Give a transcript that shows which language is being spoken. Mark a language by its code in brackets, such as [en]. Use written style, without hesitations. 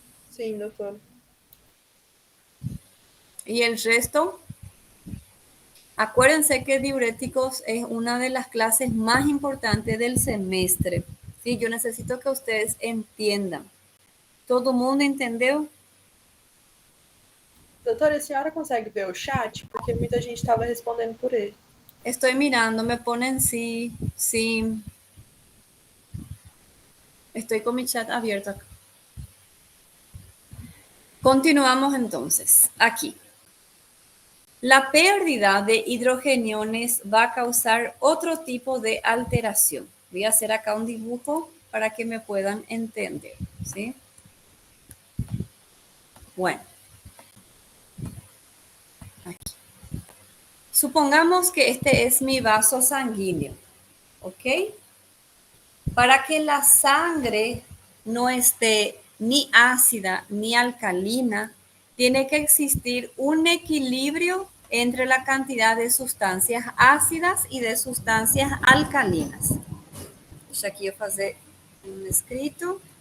[pt] Sim, doutora. [es] ¿Y el resto? Acuérdense que diuréticos es una de las clases más importantes del semestre. Sí, yo necesito que ustedes entiendan. [pt] ¿Todo mundo entendeu? Doutora, a senhora consegue ver o chat? Porque muita gente estava respondendo por ele. [es] Estoy mirando, me ponen sí, sí. Estoy con mi chat abierto acá. Continuamos entonces, aquí. La pérdida de hidrogeniones va a causar otro tipo de alteración. Voy a hacer acá un dibujo para que me puedan entender, ¿sí? Bueno, aquí. Supongamos que este es mi vaso sanguíneo, ¿ok? Para que la sangre no esté ni ácida ni alcalina, tiene que existir un equilibrio entre la cantidad de sustancias ácidas y de sustancias alcalinas. [pt] Deixa aqui eu fazer um escrito.